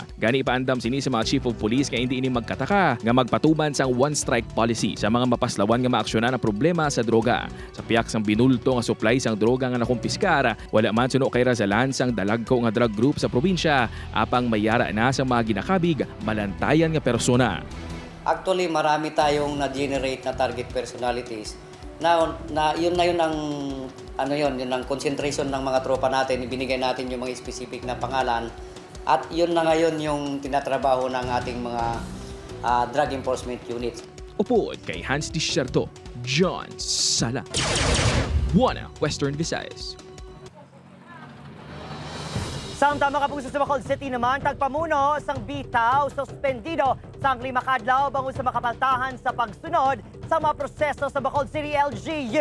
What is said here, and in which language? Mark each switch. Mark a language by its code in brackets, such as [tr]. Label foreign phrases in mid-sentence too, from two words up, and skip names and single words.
[hil] Gani paandam sini sa mga Chief of Police nga hindi ini magkataka nga magpatuman sang [en] one-strike policy [hil] sa mga mapaslawan nga maaksyonan ang problema sa droga. Sa piyak sang binulto nga supply sang droga nga nakumpiskar, wala man suno kay Razalan sang dalagko nga drug group sa probinsya, apang mayara na sa mga ginakabig balantayan nga persona. [tl] Actually, marami tayong na-generate na [en] target personalities [tl] na yun ang yun ang concentration ng mga tropa natin. Ibinigay natin yung mga specific na pangalan at yun na ngayon yung tinatrabaho ng ating mga [en] drug enforcement units. [hil] Upod kay Hans Discerto, John Sala, Western Visayas. Samtang mga kapuso sa Bacolod City naman, tagpamuno sang bitaw suspendido sang 5 kadlaw bangon sa makapaltahan sa pagsunod sa mga proseso sa Bacolod City LGU.